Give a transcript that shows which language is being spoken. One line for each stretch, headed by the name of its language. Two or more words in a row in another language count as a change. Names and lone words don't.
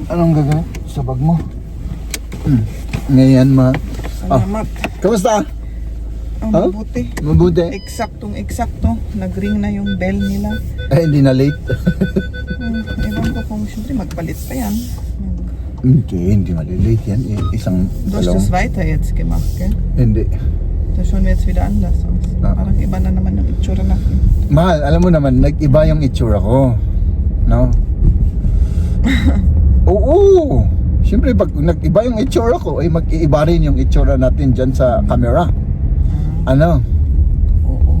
Filipino: Anong gagawin sa bag mo? Ngayon Salamat. Kamusta? Mabuti. Mabuti. Eksakto. Nag-ring na yung bell nila. Ay, hindi na late. Ewan ko kung siyempre magpalit pa yan. Hindi malilate yan. Isang
German: Du hast das weiter jetzt gemacht, gell?
Filipino: Hindi.
German: Da schauen wir jetzt wieder anders aus.
Filipino: Parang iba na naman yung itsura natin. Mahal, alam mo naman, nag-iba yung itsura ko. No? Oo! Siyempre, pag nag-iba yung itsura ko, ay mag-iiba rin yung itsura natin dyan sa camera. Ano? Oo.